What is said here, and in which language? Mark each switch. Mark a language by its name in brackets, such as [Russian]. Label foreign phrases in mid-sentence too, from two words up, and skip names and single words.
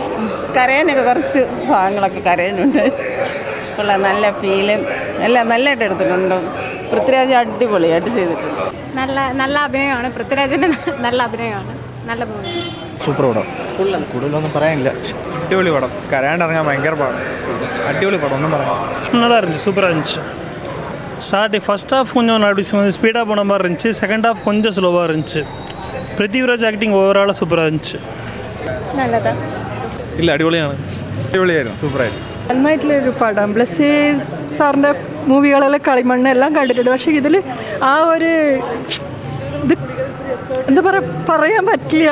[Malayalam] കരയാനൊക്കെ കുറച്ച് ഭാഗങ്ങളൊക്കെ കരയാനുണ്ട്. ഉള്ള നല്ല ഫീലും എല്ലാം നല്ലതായിട്ട് എടുത്തിട്ടുണ്ട്. പൃഥ്വിരാജ് അടിപൊളിയായിട്ട് ചെയ്തിട്ടുണ്ട്. നല്ല അഭിനയമാണ്. പൃഥ്വിരാജിൻ്റെ നല്ല അഭിനയമാണ്. നല്ല മൂവി. സൂപ്പർ പടം. കൂടുതലൊന്നും പറയാനില്ല. അടിപൊളി പടം. കരയാണ്ടിറങ്ങാൻ ഭയങ്കര പാടം. അടിപൊളി പടം, ഒന്നും പറയാം. [Tamil] நல்லா இருந்துச்சு, சூப்பராக இருந்துச்சு. [English] first half [Tamil] கொஞ்சம் அப்படி ஸ்பீடாக போன மாதிரி இருந்துச்சு. [English] second half [Tamil] கொஞ்சம் ஸ்லோவாக இருந்துச்சு. പൃഥ്വിരാജ് [English] acting overall [Tamil] സൂപ്പറാக இருந்துச்சு. [Malayalam] നല്ലതാണ്. ഇല്ല, അടിപൊളിയാണ്. അടിപൊളിയായിരുന്നു, സൂപ്പറായിരുന്നു. നന്നായിട്ടുള്ളൊരു പടം. ബ്ലസ്സി സാറിൻ്റെ മൂവികളെല്ലാം കളിമണ്ണ് എല്ലാം കണ്ടിട്ടുണ്ട്. പക്ഷേ ഇതിൽ ആ ഒരു ഇത് എന്താ പറയാൻ പറ്റില്ല.